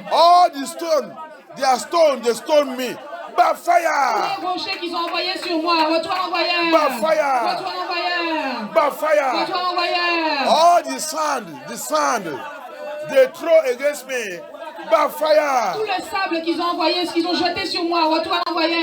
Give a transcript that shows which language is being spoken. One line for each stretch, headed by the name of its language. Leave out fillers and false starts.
English: All the stone, they stone me. Backfire.
French: Les rochers qu'ils ont envoyés sur moi, retourne l'envoyeur.
English: Backfire.
French: Retourne l'envoyeur.
English: Backfire.
French: Retourne l'envoyeur.
English: All the sand they throw against me. Backfire.
French: Tout le sable qu'ils ont envoyé, ce qu'ils ont jeté sur moi, retourne l'envoyeur.